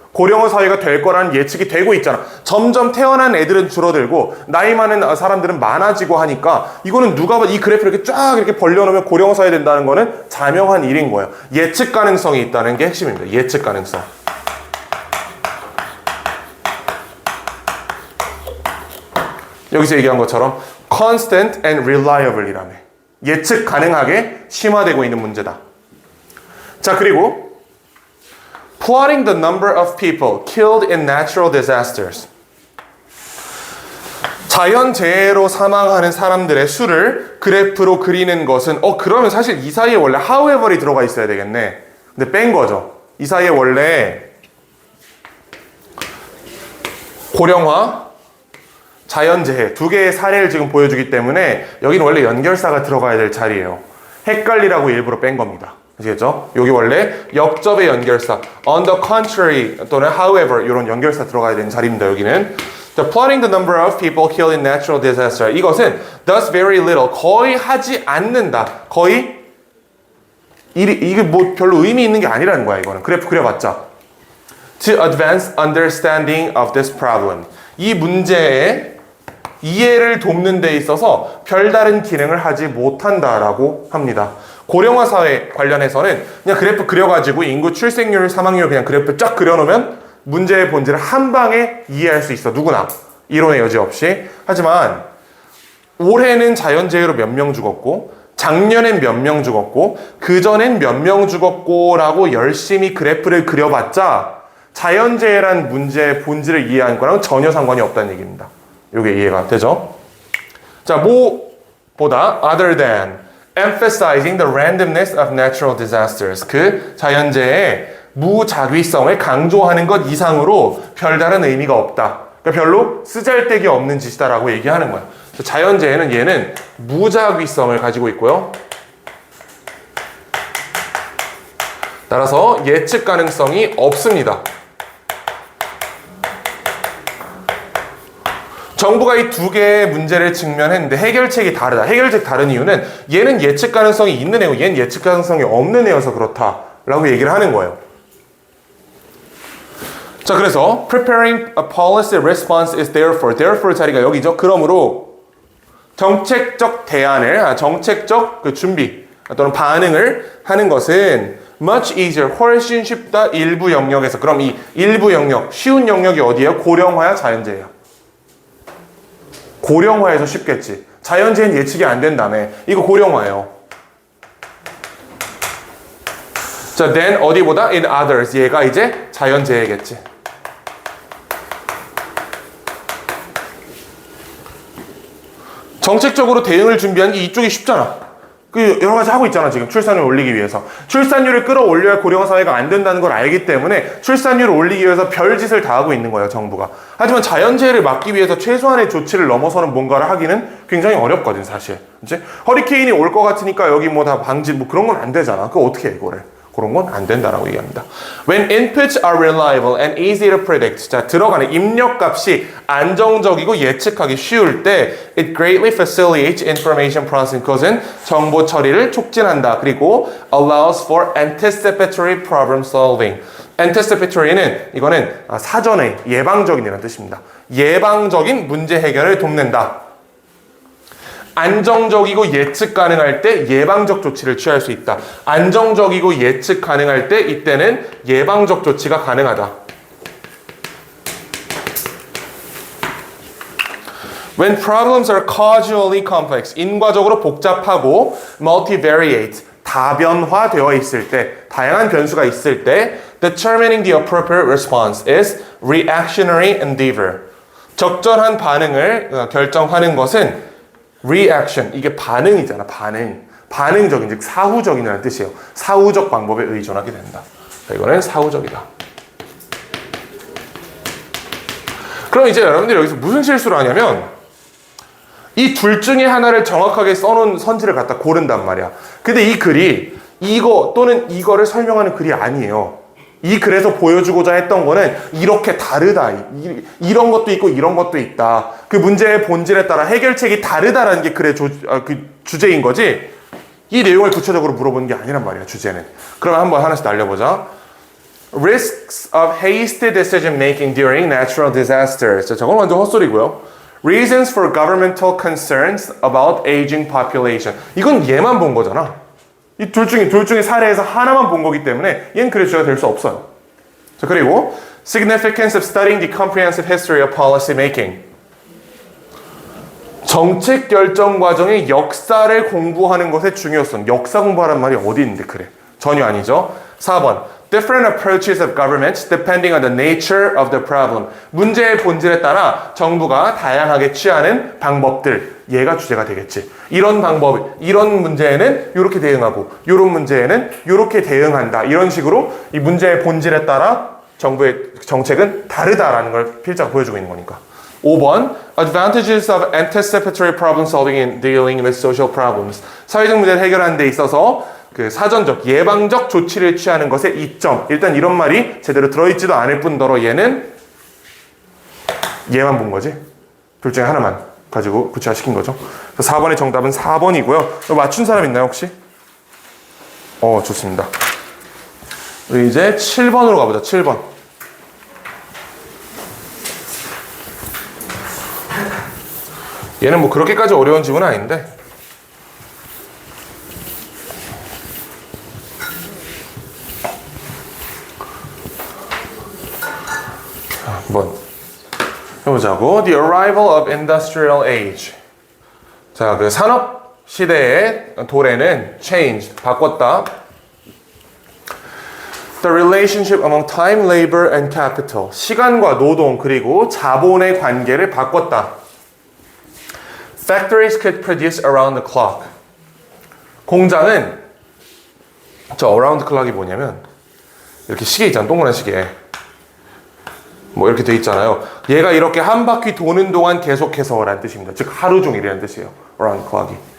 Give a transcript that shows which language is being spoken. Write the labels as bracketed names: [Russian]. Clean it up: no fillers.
[Korean] 고령화 사회가 될 거라는 예측이 되고 있잖아. 점점 태어난 애들은 줄어들고 나이 많은 사람들은 많아지고 하니까 이거는 누가 이 그래프를 이렇게 쫙 이렇게 벌려놓으면 고령화 사회 된다는 거는 자명한 일인 거예요. 예측 가능성이 있다는 게 핵심입니다. 예측 가능성. 여기서 얘기한 것처럼 [English] constant and reliable [Korean] 이라며. 예측 가능하게 심화되고 있는 문제다. 자, 그리고 [English] plotting the number of people killed in natural disasters. [Korean] 자연재해로 사망하는 사람들의 수를 그래프로 그리는 것은 그러면 사실 이 사이에 원래 however이 들어가 있어야 되겠네. 근데 뺀 거죠. 이 사이에 원래 고령화, 자연재해 두 개의 사례를 지금 보여주기 때문에 여기는 원래 연결사가 들어가야 될 자리예요. 헷갈리라고 일부러 뺀 겁니다. 아시겠죠? 여기 원래 역접의 연결사 [English] on the contrary [Korean] 또는 however 이런 연결사 들어가야 되는 자리입니다. 여기는. [English] 자, plotting the number of people killed in natural disaster. [Korean] 이것은 [English] does very little, [Korean] 거의 하지 않는다. 거의 이게 뭐 별로 의미 있는 게 아니라는 거야. 이거는 그래프 그려봤자. [English] To advance understanding of this problem. [Korean] 이 문제의 이해를 돕는 데 있어서 별다른 기능을 하지 못한다라고 합니다. 고령화 사회 관련해서는 그냥 그래프 그려가지고 인구 출생률, 사망률 그냥 그래프 쫙 그려놓으면 문제의 본질을 한 방에 이해할 수 있어. 누구나. 이론의 여지 없이. 하지만 올해는 자연재해로 몇 명 죽었고 작년엔 몇 명 죽었고 그전엔 몇 명 죽었고 라고 열심히 그래프를 그려봤자 자연재해란 문제의 본질을 이해하는 거랑 전혀 상관이 없다는 얘기입니다. 이게 이해가 되죠? 자, 뭐보다 [English] other than emphasizing the randomness of natural disasters. [Korean] 그 자연재해의 무작위성을 강조하는 것 이상으로 별다른 의미가 없다. 그러니까 별로 쓰잘데기 없는 짓이다라고 얘기하는 거야. 자연재해는 얘는 무작위성을 가지고 있고요. 따라서 예측 가능성이 없습니다. 정부가 이 두 개의 문제를 직면했는데 해결책이 다르다. 해결책 다른 이유는 얘는 예측 가능성이 있는 애고 얘는 예측 가능성이 없는 애여서 그렇다라고 얘기를 하는 거예요. 자, 그래서 [English] preparing a policy response is therefore [Korean] 자리가 여기죠. 그러므로 정책적 대안을, 정책적 그 준비 또는 반응을 하는 것은 [English] much easier, [Korean] 훨씬 쉽다. 일부 영역에서. 그럼 이 일부 영역, 쉬운 영역이 어디예요? 고령화야, 자연재해야? 고령화에서 쉽겠지. 자연재해는 예측이 안 된다며. 이거 고령화예요. [English] 자, then [Korean] 어디보다? [English] in others. [Korean] 얘가 이제 자연재해겠지. 정책적으로 대응을 준비하는 게 이쪽이 쉽잖아. 그 여러 가지 하고 있잖아. 지금 출산율 올리기 위해서. 출산율을 끌어올려야 고령화 사회가 안 된다는 걸 알기 때문에 출산율을 올리기 위해서 별짓을 다 하고 있는 거예요, 정부가. 하지만 자연재해를 막기 위해서 최소한의 조치를 넘어서는 뭔가를 하기는 굉장히 어렵거든, 사실. 이제 허리케인이 올 것 같으니까 여기 뭐 다 방지 뭐 그런 건 안 되잖아. 그거 어떻게 해, 이거를. 그런 건 안 된다라고 얘기합니다. [English] When inputs are reliable and easy to predict. [Korean] 자, 들어가는 입력값이 안정적이고 예측하기 쉬울 때 [English] it greatly facilitates information processing. [Korean] 그것은 정보 처리를 촉진한다. 그리고 [English] allows for anticipatory problem solving. [Korean] anticipatory는 이거는 사전에 예방적인이라는 뜻입니다. 예방적인 문제 해결을 돕는다. 안정적이고 예측 가능할 때 예방적 조치를 취할 수 있다. 안정적이고 예측 가능할 때 이때는 예방적 조치가 가능하다. [English] When problems are causally complex, [Korean] 인과적으로 복잡하고 [English] multivariate, [Korean] 다변화되어 있을 때, 다양한 변수가 있을 때 [English] determining the appropriate response is reactionary endeavor. [Korean] 적절한 반응을 결정하는 것은 reaction, 이게 반응이잖아. 반응적인, 즉 사후적이라는 뜻이에요. 사후적 방법에 의존하게 된다. 이거는 사후적이다. 그럼 이제 여러분들이 여기서 무슨 실수를 하냐면 이 둘 중에 하나를 정확하게 써놓은 선지를 갖다 고른단 말이야. 근데 이 글이 이거 또는 이거를 설명하는 글이 아니에요. 이 글에서 보여주고자 했던 거는 이렇게 다르다. 이런 것도 있고 이런 것도 있다. 그 문제의 본질에 따라 해결책이 다르다라는 게 글의 그 주제인 거지. 이 내용을 구체적으로 물어보는 게 아니란 말이야, 주제는. 그럼 한번 하나씩 날려보자. [English] Risks of hasty decision making during natural disasters. [Korean] 자, 저건 완전 헛소리고요. [English] Reasons for governmental concerns about aging population. [Korean] 이건 얘만 본 거잖아. 이 둘 중에 사례에서 하나만 본 거기 때문에 얘는 그래 주제가 될 수 없어요. 자, 그리고 [English] significance of studying the comprehensive history of policy making. [Korean] 정책 결정 과정의 역사를 공부하는 것의 중요성. 역사 공부하란 말이 어디 있는데 그래. 전혀 아니죠. 4번. [English] Different approaches of government depending on the nature of the problem. [Korean] 문제의 본질에 따라 정부가 다양하게 취하는 방법들. 얘가 주제가 되겠지. 이런 방법, 이런 문제에는 이렇게 대응하고 이런 문제에는 이렇게 대응한다. 이런 식으로 이 문제의 본질에 따라 정부의 정책은 다르다라는 걸 필자가 보여주고 있는 거니까. [English] 5번 Advantages of anticipatory problem solving in dealing with social problems. [Korean] 사회적 문제를 해결하는 데 있어서 그 사전적, 예방적 조치를 취하는 것의 이점. 일단 이런 말이 제대로 들어있지도 않을 뿐더러 얘는 얘만 본 거지. 둘 중에 하나만 가지고 구체화시킨 거죠. 4번의 정답은 4번이고요. 맞춘 사람 있나요 혹시? 좋습니다. 우리 이제 7번으로 가보자. 7번. 얘는 뭐 그렇게까지 어려운 질문은 아닌데. 한번 해보자고. [English] The arrival of industrial age. [Korean] 자, 그 산업 시대의 도래는 change, 바꿨다. [English] The relationship among time, labor, and capital. [Korean] 시간과 노동 그리고 자본의 관계를 바꿨다. [English] Factories could produce around the clock. [Korean] 공장은 저 [English] around the clock [Korean] 이 뭐냐면 이렇게 시계 있잖아, 동그란 시계. 뭐 이렇게 돼 있잖아요. 얘가 이렇게 한 바퀴 도는 동안 계속해서라는 뜻입니다. 즉 하루 종일이라는 뜻이에요. [English] around the clock이.